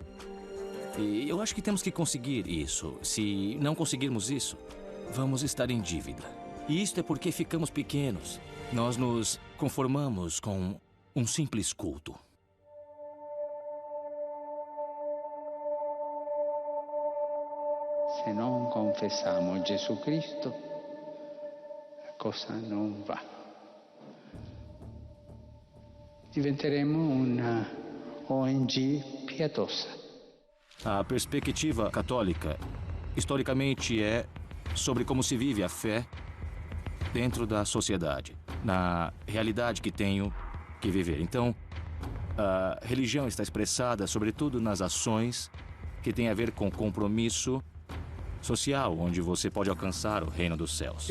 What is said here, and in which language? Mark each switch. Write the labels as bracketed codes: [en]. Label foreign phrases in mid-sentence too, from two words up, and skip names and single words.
[pt] E eu acho que temos que conseguir isso. Se não conseguirmos isso, vamos estar em dívida. E isto é porque ficamos pequenos. Nós nos conformamos com um simples culto. [it] Se non confessiamo Gesù Cristo, la cosa non va. Diventeremo una ONG pietosa. [pt] A perspectiva católica, historicamente, é sobre como se vive a fé dentro da sociedade, na realidade que tenho que viver. Então, a religião está expressada, sobretudo, nas ações que têm a ver com compromisso social, onde você pode alcançar o reino dos céus.